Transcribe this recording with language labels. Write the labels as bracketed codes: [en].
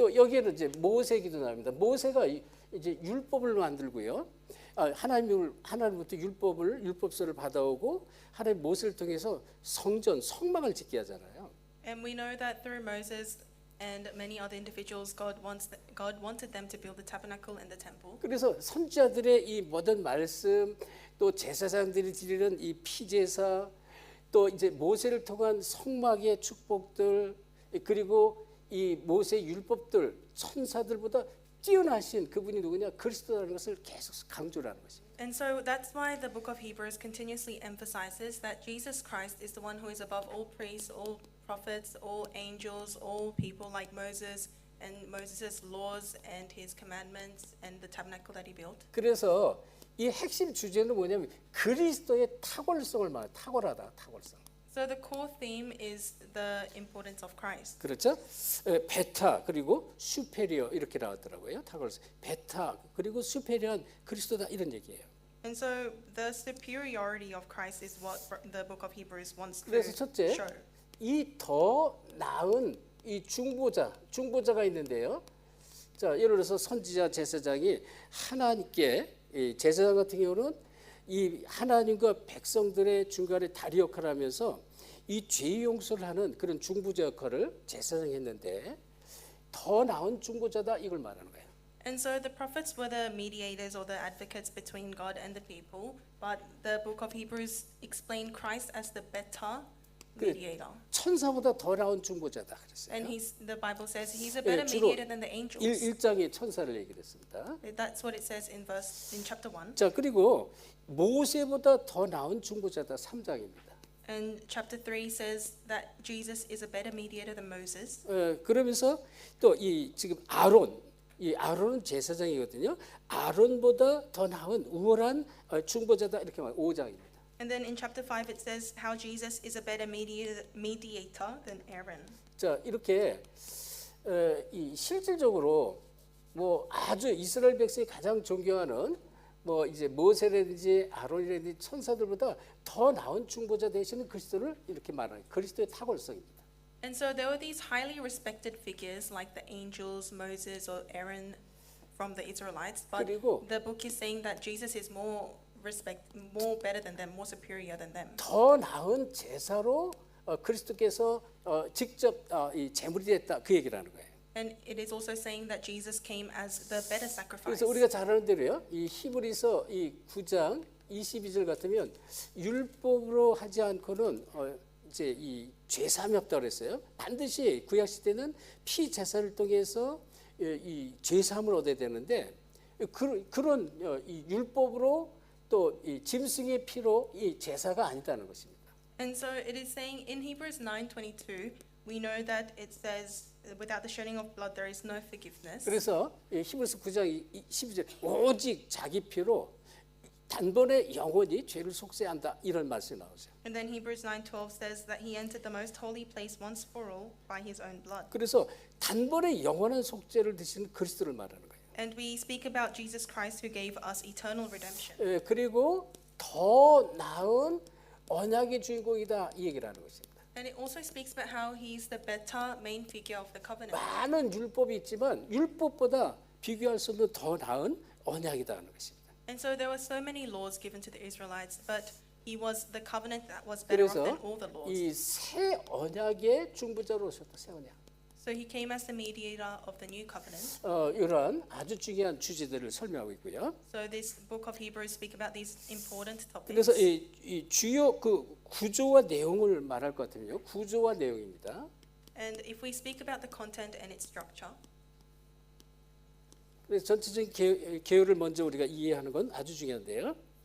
[ko] 또 여기에는 이제 모세기도 나옵니다. 모세가 이제 율법을 만들고요. 하나님부터 율법서를 받아오고 하나님 모세를 통해서 성전, 성막을 짓게 하잖아요. [en] And we know that through Moses and many other individuals, God wanted them to build the tabernacle and the temple. [ko] 그래서 선지자들의 이 모든 말씀, 또 제사장들이 드리는 이 피제사, 또 이제 모세를 통한 성막의 축복들, 그리고 이 모세 율법들, 천사들보다 뛰어나신 그분이 누구냐? 그리스도라는 것을 계속 강조를 하는 것입니다. [en] And so that's why the book of Hebrews continuously emphasizes that Jesus Christ is the one who is above all priests, all prophets, all angels, all people like Moses and Moses' laws and his commandments and the tabernacle that he built. [ko] 그래서 이 핵심 주제는 뭐냐면 그리스도의 탁월성을 말해요. 탁월성. [en] So the core theme is the importance of Christ. [ko] 그렇죠? 베타 그리고 슈페리어 이렇게 나왔더라고요. 탁월성. 베타 그리고 슈페리어한 그리스도다 이런 얘기예요. [en] And so the superiority of Christ is what the book of Hebrews wants to [ko] 그래서 첫째, [en] show. [ko] 이 더 나은 이 중보자가 있는데요. 자, 예를 들어서 선지자 제사장이 하나님께 이 제사장 같은 경우는 이 하나님과 백성들의 중간에 다리 역할을 하면서 이 죄 용서를 하는 그런 중보자 역할을 제사장이 했는데 더 나은 중보자다 이걸 말하는 거예요. [en] And so the prophets were the mediators or the advocates between God and the people, but the book of Hebrews explained Christ as the better mediator. [ko] 천사보다 더 나은 중보자다 그랬어요. [en] And the Bible says he's a better [ko] 주로 [en] mediator than the angels. [ko] 1장의 천사를 얘기를 했습니다. [en] That's what it says in chapter 1. [ko] 자, 그리고 모세보다 더 나은 중보자다 3장입니다. [en] And chapter 3 says that Jesus is a better mediator than Moses. [ko] 그러면서 또 이 지금 아론은 제사장이거든요. 아론보다 더 나은 우월한 중보자다 이렇게 말 5장입니다. [en] And then in chapter 5 it says how Jesus is a better mediator than Aaron. [ko] 자, 이렇게 이 실질적으로 뭐 아주 이스라엘 백성이 가장 존경하는 뭐 이제 모세라든지 아론이라든지 천사들보다 더 나은 중보자 되시는 그리스도를 이렇게 말하는 그리스도의 탁월성입니다. [en] And so there were these highly respected figures like the angels, Moses or Aaron from the Israelites, but [ko] 그리고 [en] the book is saying that Jesus is more better than them, more superior than them. [ko] 더 나은 제사로 그리스도께서 직접 이 제물이 됐다 그 얘기를 하는 거예요. [en] And it is also saying that Jesus came as the better sacrifice. [ko] 그래서 우리가 잘 아는 대로요. 이 히브리서 이 9장 22절 같으면 율법으로 하지 않고는 이제 이 죄사함이 없다고 그랬어요. 반드시 구약 시대는 피 제사를 통해서 이 죄사함을 얻어야 되는데 그런 이 율법으로 또 이 짐승의 피로 이 제사가 아니다는 것입니다. [en] And so it is saying in Hebrews 9:22, we know that it says, without the shedding of blood there is no forgiveness. [ko] 그래서 히브리서 9장 12절 오직 자기 피로 단번에 영원히 죄를 속죄한다 이런 말씀이 나오죠. [en] And then Hebrews 9:12 says that he entered the most holy place once for all by his own blood. [ko] 그래서 단번에 영원한 속죄를 드시는 그리스도를 말하는 거예요. [en] And we speak about Jesus Christ who gave us eternal redemption. [ko] 그리고 더 나은 언약의 주인공이다 이 얘기를 하는 것입니다. [en] And it also speaks about how he's the better main figure of the covenant. [ko] 많은 율법이 있지만 율법보다 비교할 수 없는 더 나은 언약이다 하는 것입니다. [en] And so there were so many laws given to the Israelites, but he was the covenant that was better off than [ko] 그래서 [en] all the laws. [ko] 이 새 언약의 중보자로 오셨다 새 언약. [en] So he came as the mediator of the new covenant. [ko] 이런 아주 중요한 주제들을 설명하고 있고요. [en] So this book of Hebrews speak about these important topics. [ko] 그래서 이 주요 그 구조와 내용을 말할 것 같으면요. 구조와 내용입니다. [en] And if we speak about the content and its structure, [ko] 그래서 전체적인 개요를 먼저 우리가 이해하는 건 아주 중요한데요.